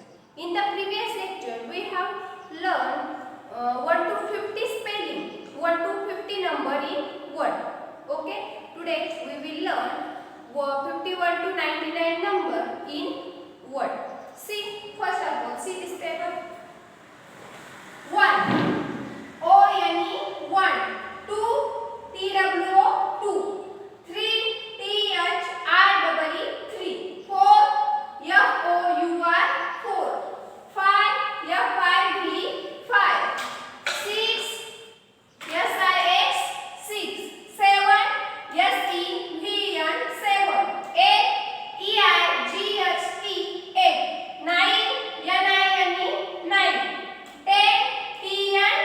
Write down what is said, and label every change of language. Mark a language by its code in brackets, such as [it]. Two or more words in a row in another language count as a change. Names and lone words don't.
[en] In the previous lecture, we have learned 1 to 50 spelling, 1 to 50 number in word. Okay, today we will learn 51 to 99 number in word. See, first of all, see this paper. 1. O-N-E 1, 2 T-W-O 2, 3 T-H-R-E-E 3, 4 F-O-U-R 4, 5 F-I-V 5, 6 S-I-X 6, 7 S-E-V-N 7, 8 E-I-G-H-T 8, 9 N-I-N-E 9, 10 T